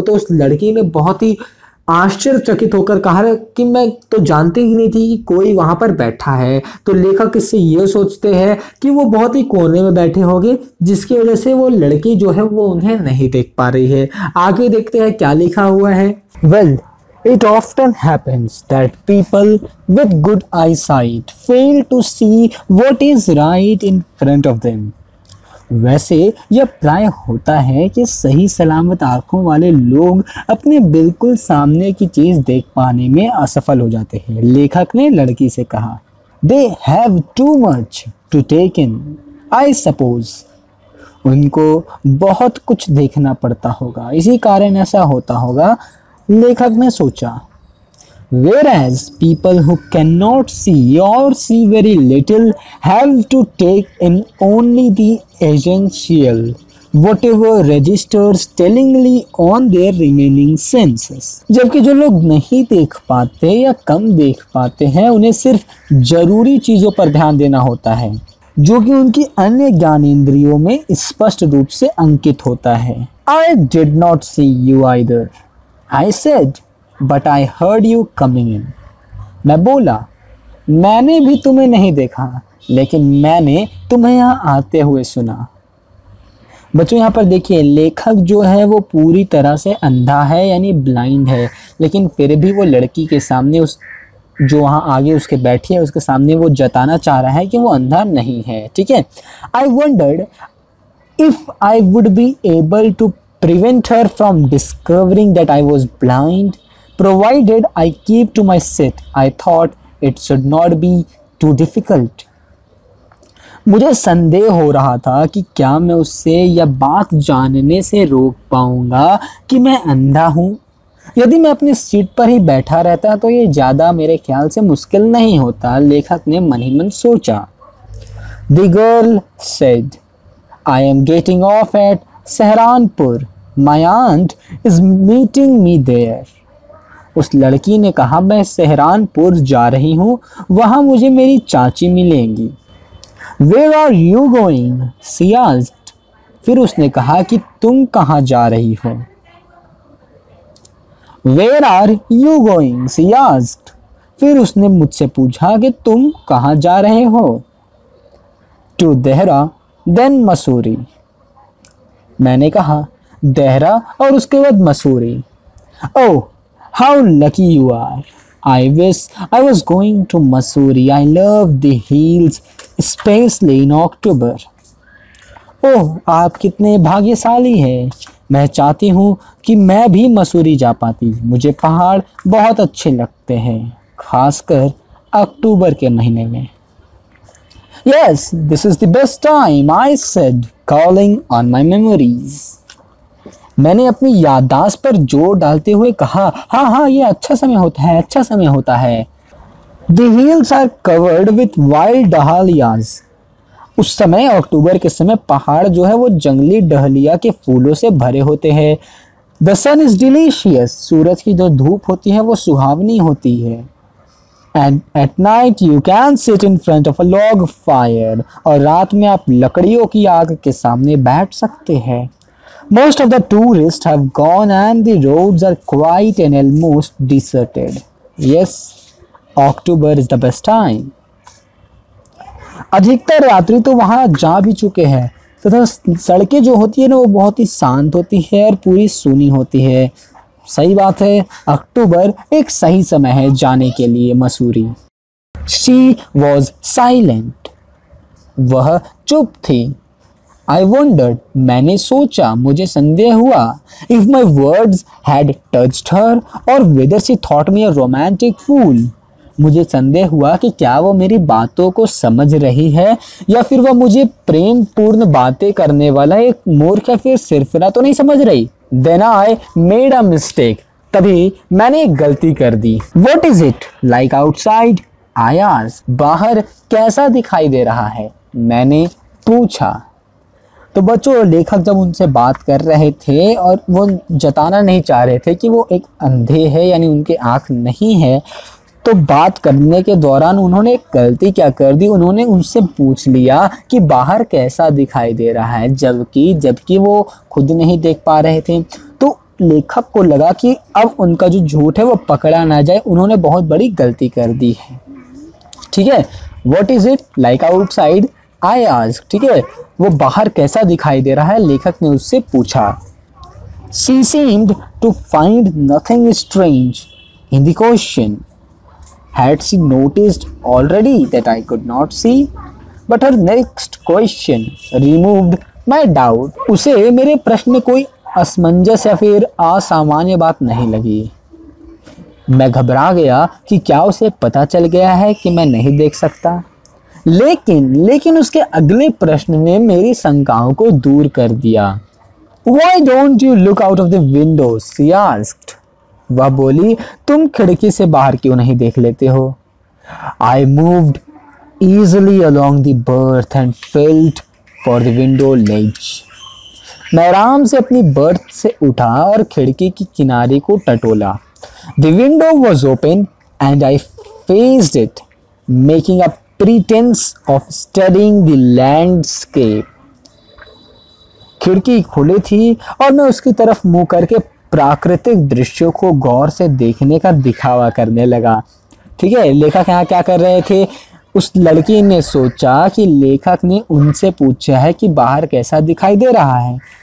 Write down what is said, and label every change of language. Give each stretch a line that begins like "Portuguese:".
Hindi: तो उस लड़की ने बहुत ही आश्चर्यचकित होकर कहा कि मैं तो जानती ही नहीं थी कि कोई वहां पर बैठा है। तो लेखक इससे ये सोचते हैं कि वो बहुत ही कोने में बैठे होंगे, जिसकी वजह से वो लड़की जो है वो उन्हें नहीं देख पा रही है। आगे देखते हैं क्या लिखा हुआ है।
English: Well, it often happens that people with good eyesight fail to see what is right in front of them.
Hindi: वैसे यह प्राय होता है कि सही सलामत आंखों वाले लोग अपने बिल्कुल सामने की चीज देख पाने में असफल हो जाते हैं। लेखक ने लड़की से कहा,
English: They have too much to take in, I suppose.
Hindi: उनको बहुत कुछ देखना पड़ता होगा, इसी कारण ऐसा होता होगा, लेखक ने सोचा।
English: Whereas people who cannot see or see very little have to take in only the essential, whatever registers tellingly on their remaining senses.
Hindi: जबकि जो लोग नहीं देख पाते या कम देख पाते हैं, उन्हें सिर्फ जरूरी चीजों पर ध्यान देना होता है जो कि उनकी अन्य ज्ञानेंद्रियों में स्पष्ट रूप से अंकित होता है।
English: I did not see you either, I said, but I heard you coming in.
Hindi: मैं बोला, मैंने भी तुम्हें नहीं देखा, लेकिन मैंने तुम्हें यहाँ आते हुए सुना। बच्चों, यहाँ पर देखिए, लेखक जो है वो पूरी तरह से अंधा है, यानी ब्लाइंड है, लेकिन फिर भी वो लड़की के सामने, उस जो वहाँ आगे उसके बैठी है उसके सामने वो जताना चाह रहा है कि वो अंधा नहीं है। ठीक है।
English: I wondered if I would be able to prevent her from discovering that I was blind, provided I keep to my seat. I thought it should not be too difficult.
Hindi: मुझे संदेह हो रहा था कि क्या मैं उससे यह बात जानने से रोक पाऊंगा कि मैं अंधा हूँ। यदि मैं अपनी सीट पर ही बैठा रहता तो ये ज़्यादा मेरे ख्याल से मुश्किल नहीं होता, लेखक ने मन ही मन सोचा।
English: The girl said, I am getting off at Sehranpur. My aunt is meeting me there.
Hindi: उस लड़की ने कहा, मैं सहरानपुर जा रही हूँ, वहाँ मुझे मेरी चाची मिलेंगी।
English: Where are you going? She asked.
Hindi: फिर उसने कहा कि तुम कहाँ जा रही हो?
English: Where are you going? She asked.
Hindi: फिर उसने मुझसे पूछा कि तुम कहाँ जा रहे हो?
English: To
Hindi: Dehra,
English: then
Hindi: Mussoorie. मैंने कहा, देहरा और उसके बाद Mussoorie.
English: Oh, how lucky you are. I wish I was going to Mussoorie. I love the hills, especially in October.
Hindi: ओह, आप कितने भाग्यशाली हैं। मैं चाहती हूँ कि मैं भी मसूरी जा पाती। मुझे पहाड़ बहुत अच्छे लगते हैं, खासकर अक्टूबर के महीने में।
English: Yes, this is the best time, I said, calling on my memories.
Hindi: मैंने अपनी याददाश्त पर जोर डालते हुए कहा, हाँ, ये अच्छा समय होता है।
English: The hills are covered with wild dahlias.
Hindi: उस समय, अक्टूबर के समय, पहाड़ जो है वो जंगली डहलिया के फूलों से भरे होते हैं।
English: The sun is delicious.
Hindi: सूरज की जो धूप होती है वो सुहावनी होती है।
English: And at night you can sit in front of a log fire.
Hindi: और रात में आप लकड़ियों की आग के सामने बैठ सकते हैं।
English: Most of the tourists have gone and the roads are quiet and almost deserted. Yes, October is the best time.
Hindi: अधिकतर यात्री तो वहाँ जा भी चुके हैं तथा सड़कें जो होती है ना वो बहुत ही शांत होती है और पूरी सूनी होती है। सही बात है, अक्टूबर एक सही समय है जाने के लिए मसूरी।
English: She was silent.
Hindi: वह चुप थी।
English: I wondered,
Hindi: मैंने सोचा, मुझे संदेह हुआ,
English: if my words had touched her or whether she thought me a romantic fool.
Hindi: मुझे संदेह हुआ कि क्या वो मेरी बातों को समझ रही है या फिर वह मुझे प्रेम पूर्ण बातें करने वाला एक मूर्ख या फिर सिरफिरा तो नहीं समझ रही।
English: Then I made a mistake.
Hindi: तभी मैंने एक गलती कर दी।
English: What is it like outside? I asked.
Hindi: बाहर कैसा दिखाई दे रहा है? मैंने पूछा। तो बच्चों, लेखक जब उनसे बात कर रहे थे और वो जताना नहीं चाह रहे थे कि वो एक अंधे है, यानी उनके आँख नहीं है, तो बात करने के दौरान उन्होंने एक गलती क्या कर दी, उन्होंने उनसे पूछ लिया कि बाहर कैसा दिखाई दे रहा है, जबकि वो खुद नहीं देख पा रहे थे। तो लेखक को लगा कि अब उनका जो झूठ है वो पकड़ा ना जाए, उन्होंने बहुत बड़ी गलती कर दी है। ठीक है,
English: What is it like outside, I asked.
Hindi: ठीक है, वो बाहर कैसा दिखाई दे रहा है, लेखक ने उससे पूछा।
English: She seemed to find nothing strange in the question. Had she noticed already that I could not see? But her next question removed my doubt.
Hindi: उसे मेरे प्रश्न में कोई असमंजस या फिर असामान्य बात नहीं लगी। मैं घबरा गया कि क्या उसे पता चल गया है कि मैं नहीं देख सकता। लेकिन उसके अगले प्रश्न ने मेरी शंकाओं को दूर कर दिया।
English: Why don't you look out of the window? She asked.
Hindi: वह बोली, तुम खिड़की से बाहर क्यों नहीं देख लेते हो?
English: I moved easily along the berth and felt for the window ledge.
Hindi: मैं आराम से अपनी बर्थ से उठा और खिड़की की किनारे को टटोला।
English: The window was open and I faced it, making a pretense of studying the landscape.
Hindi: खिड़की खुली थी और मैं उसकी तरफ मुंह करके प्राकृतिक दृश्यों को गौर से देखने का दिखावा करने लगा। ठीक है, लेखक यहाँ क्या कर रहे थे, उस लड़की ने सोचा कि लेखक ने उनसे पूछा है कि बाहर कैसा दिखाई दे रहा है।